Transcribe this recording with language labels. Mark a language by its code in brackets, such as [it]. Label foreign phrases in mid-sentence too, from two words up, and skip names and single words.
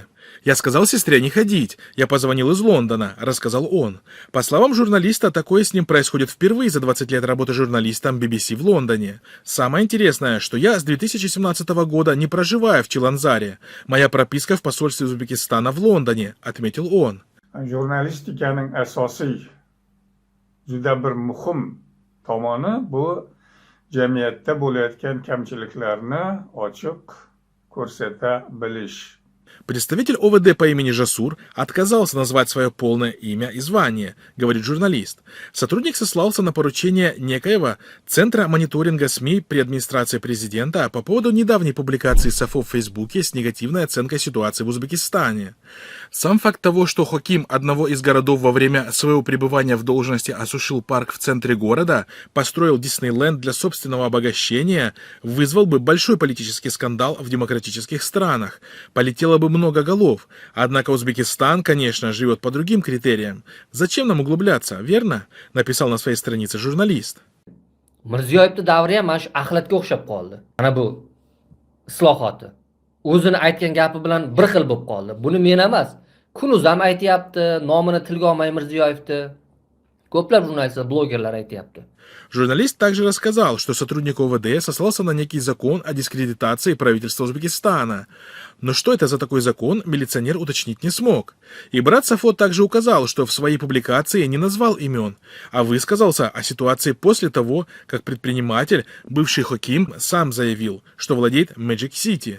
[ru] Я сказал сестре не ходить. Я позвонил из Лондона, рассказал он. По словам журналиста, такое с ним происходит впервые за 20 лет работы журналистом BBC в Лондоне. Самое интересное, что я с 2017 года не проживаю в Чиланзаре. Моя прописка в посольстве Узбекистана в Лондоне, отметил он. [uz] Jurnalistikaning asosiy juda bir muhim tomoni bu jamiyatda bo'layotgan kamchiliklarni ochiq ko'rsata bilish. [ru] Представитель ОВД по имени Жасур отказался назвать свое полное имя и звание, говорит журналист. Сотрудник сослался на поручение некоего Центра мониторинга СМИ при администрации президента по поводу недавней публикации Сафо в Фейсбуке с негативной оценкой ситуации в Узбекистане. Сам факт того, что хаким одного из городов во время своего пребывания в должности осушил парк в центре города, построил Диснейленд для собственного обогащения, вызвал бы большой политический скандал в демократических странах. Полетело бы много голов. Однако Узбекистан, конечно, живет по другим критериям. Зачем нам углубляться, верно? Написал на своей странице журналист. [uz] Mirziyoyevning davri ham mana shu axlatga o'xshab qoldi. Mana bu islohoti. O'zini aytgan gapi bilan bir xil bo'lib qoldi. Buni men emas, Kunuz ham aytayapti, nomini tilga olmay Mirziyoyevni. Ko'plab jurnalistlar, blogerlar aytayapti. [ru] Журналист также рассказал, что сотрудник ОВД сослался на некий закон о дискредитации правительства Узбекистана. Но что это за такой закон, милиционер уточнить не смог. И брат Сафо также указал, что в своей публикации не назвал имен, а высказался о ситуации после того, как предприниматель, бывший хаким, сам заявил, что владеет Magic City.